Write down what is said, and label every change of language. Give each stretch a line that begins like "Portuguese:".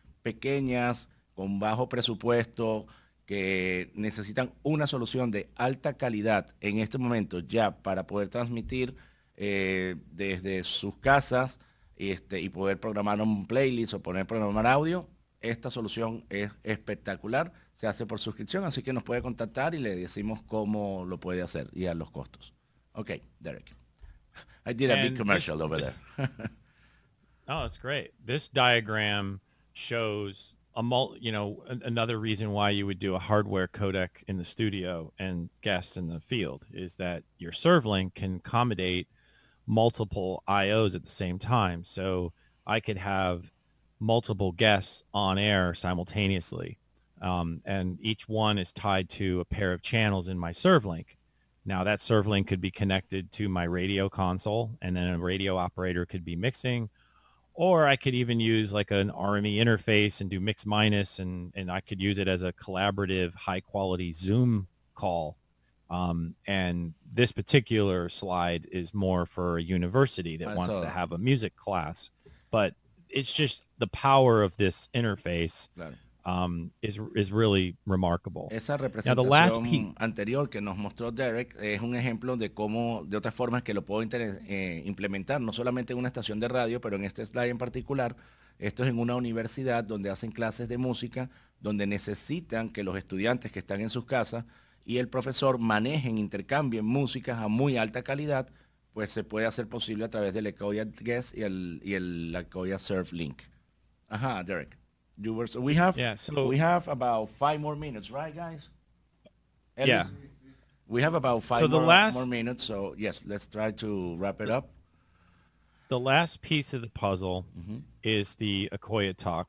Spanish: pequeñas, con bajo presupuesto, que necesitan una solución de alta calidad en este momento ya para poder transmitir desde sus casas y poder programar un playlist o programar audio, esta solución es espectacular, se hace por suscripción, así que nos puede contactar y le decimos cómo lo puede hacer y a los costos.
English: Ok, Derek. I did a big commercial over there. Oh, it's great. This diagram shows another reason why you would do a hardware codec in the studio and guest in the field is that your ServLink can accommodate multiple IOs at the same time. So I could have multiple guests on air simultaneously. And each one is tied to a pair of channels in my ServLink. Now that ServLink could be connected to my radio console, and then a radio operator could be mixing, or I could even use like an RME interface and do mix minus, and I could use it as a collaborative high quality Zoom call. And this particular slide is more for a university that wants to have a music class, but it's just the power of this interface.
Spanish: Claro.
English: Is really remarkable.
Spanish: Esa representación anterior que nos mostró Derek es un ejemplo de cómo, de otras formas que lo puedo implementar, no solamente en una estación de radio, pero en este slide en particular, esto es en una universidad donde hacen clases de música, donde necesitan que los estudiantes que están en sus casas y el profesor manejen, intercambien músicas a muy alta calidad, pues se puede hacer posible a través del Akoya Guest y el Akoya ServLink. Ajá, Derek.
English: We have about 5 more minutes, right, guys? Yeah. We have about 5 more minutes, so yes, let's try to wrap it up. The last piece of the puzzle is the Akoya Talk.